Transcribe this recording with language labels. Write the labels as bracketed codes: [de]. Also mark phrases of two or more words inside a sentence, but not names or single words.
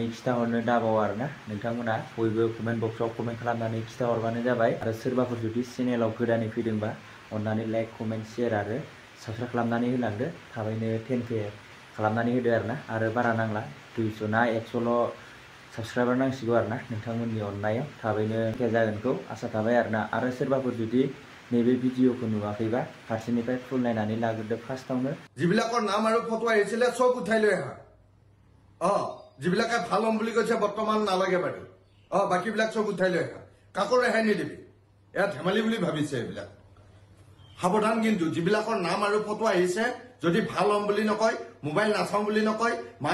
[brx] खिथाहरनो दाबाव आरोना नोंथांमोना बयबो कमेन्ट बक्सआव कमेन्ट खालामनानै खिथाहरबानो जाबाय आरो सोरबाफोर जुदि चेनेलाव गोदानै फैदोंबा अन्नानै [en] like comment share [brx] आरो साबस्क्राइब खालामनानै होलांदो थाबैनो 10K खालामनानै होदो आरोना आरो बारा नांला 200 ना 100ल' साबस्क्राइबार नांसिगौ आरोना नोंथांमोननि अननायाव थाबैनो जागोनखौ आसा थाबाय आरोना आरो सोरबाफोर जुदि नैबे भिडिअखौ नुवाखैबा फारसेनिफ्राय फुल नायनानै लाग्रोदो फार्स्टआवनो [as] যিবিলাকৰ নাম আৰু ফটো আহিছিলে সব উঠাই লৈ আহা যিবিলাকে ভাল হম বুলি কৈছে বৰ্তমান নালাগে বাৰু বাকীবিলাক সব উঠাই লৈ আহা কাকো ৰেহাই নিদিবি এয়া ধেমালি বুলি ভাবিছে এইবিলাক সাৱধান কিন্তু যিবিলাকৰ নাম আৰু ফটো আহিছে যদি ভাল হম বুলি নকয় মোবাইল নাচাওঁ বুলি নকয় মা